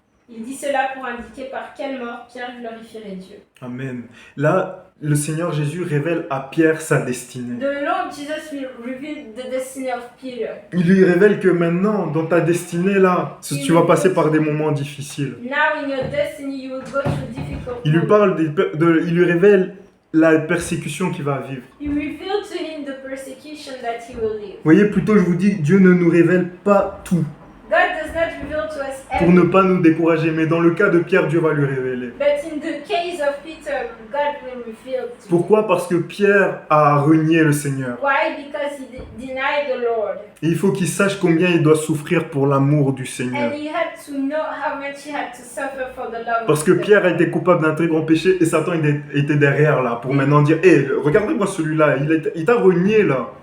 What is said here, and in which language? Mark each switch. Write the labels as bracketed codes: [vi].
[fr] Il dit cela pour indiquer par quelle mort Pierre glorifierait Dieu. [en] Amen. [fr] Là, le Seigneur Jésus révèle à Pierre sa destinée. [en] The Lord Jesus will reveal the destiny of Peter. [fr] Il lui révèle que maintenant, dans ta destinée là, tu vas passer par des moments difficiles. [en] Now in your destiny, you will go through difficult [fr] il lui parle il lui révèle la persécution qu'il va vivre. [en] You reveal to him the persecution that he will live. [fr] Vous voyez, plutôt je vous dis, Dieu ne nous révèle pas tout. [en] God does not reveal to us everything. [fr] Pour ne pas nous décourager, mais dans le cas de Pierre, Dieu va lui révéler. [en] But in the case of Peter, God will reveal to [fr] Pourquoi? Parce que Pierre a renié le Seigneur. [en] Why? Because he denied the Lord. [fr] Et il faut qu'il sache combien il doit souffrir pour l'amour du Seigneur. [en] And he had to know how much he had to suffer for the love [fr] Parce que Pierre a été coupable d'un très grand péché et Satan était derrière là pour maintenant dire hey, regardez-moi celui-là, il t'a renié là.